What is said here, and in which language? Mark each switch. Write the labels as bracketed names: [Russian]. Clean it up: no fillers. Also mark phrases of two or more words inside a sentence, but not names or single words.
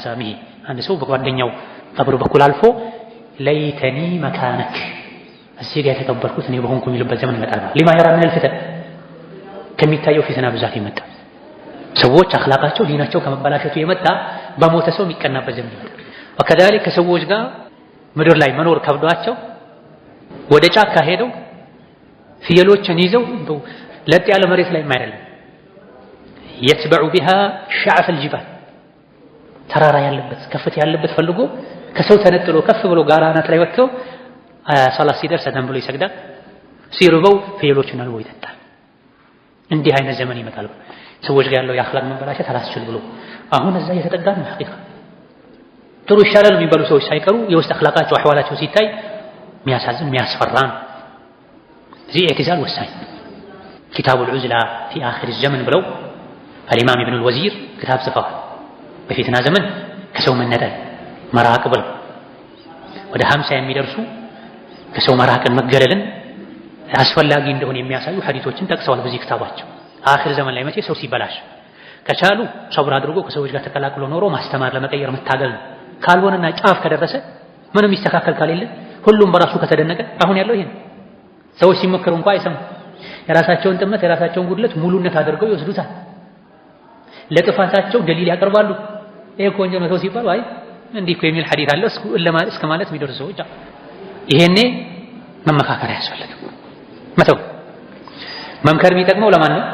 [Amharic] ወሰለም ይሄ አንድ ሰው በጓደኛው ቀብር በኩል አልፎ [Arabic] ليتني مكانك [Amharic] እዚህ ጋር የተቀበልኩት እኔ በሆንኩ የሚልበት ዘመን ይመጣል [Arabic] لما يرى من الفتن [Amharic] ከሚታየው ፊትና ብዛት ይመጣ ሰዎች አኽላቃቸው ዲናቸው ከመበላሸቱ የመጣ በሞተ ሰው የሚቀናበት ዘመን ይመጣል ወከዛሊክ ከሰዎች ጋር ምድር ላይ መኖር ከብዷቸው ወደ ጫካ ሄደው ፍየሎችን ይዘው ለጥ ያለ መሬት ላይ አይደለም [Arabic] يتبع بها شعف الجبال [Amharic] ተራራ ያለበት ከፍታ ያለበት ፈልጎ ከሰው ተነጥሎ ከፍ ብሎ ጋራ አናት ላይ ወጥቶ ሰላት ሲደርስ አዳም ብሎ ይሰግዳል ሲርበው ፍየሎችን አልቦ ይጠጣል እንዲህ አይነት ዘመን ይመጣል ሰዎች ጋር ያለው የአኽላቅ መበላሸት አላስችል ብሎ አሁን እዛ እየተጠጋ ነው ሐቂቃ ጥሩ ይሻላል የሚባሉ ሰዎች ሳይቀሩ የውስጥ አኽላቃቸው አህዋላቸው ሲታይ የሚያሳዝን የሚያስፈራ ነው እዚህ ኢዕቲዛል ወሳኝ [Arabic] كتاب العزلة في آخر الزمن [Amharic] ብለው [Arabic] الإمام ابن الوزير كتاب [Amharic] ጽፈዋል በፊትና ዘመን ከሰው መነጠል መራቅ ብለው ወደ 50 የሚደርሱ ከሰው መራቅን መገለልን አስፈላጊ እንደሆነ የሚያሳዩ ሐዲሶችን ጠቅሰዋል በዚህ ክታባቸው። አኺር ዘመን ላይ መቼ ሰው ሲበላሽ ከቻሉ ሰብር አድርጎ ከሰዎች ጋር ተቀላቅሎ ኖሮ ማስተማር ለመቀየር መታገል ነው። ካልሆነና ጫፍ ከደረሰ ምንም ይስተካከል ካሌለ ሁሉም በራሱ ከተደነቀ አሁን ያለው ይሄን ሰዎች ሲመከሩ እንኳን አይሰሙ። የራሳቸውን ጥመት የራሳቸውን ጉድለት ሙሉነት አድርገው ይወስዱታል። ለጥፋታቸው ደሊል ያቀርባሉ። ይሄ እኮ ወንጀል ነው ሲባል አይ እንዲህ እኮ የሚል ሐዲስ አለ እስከ ማለት የሚደርሱ ሰዎች ይሄኔ መመካከር ያስፈልጋል። መተው መምከር የሚጠቅመው ለማን ነው?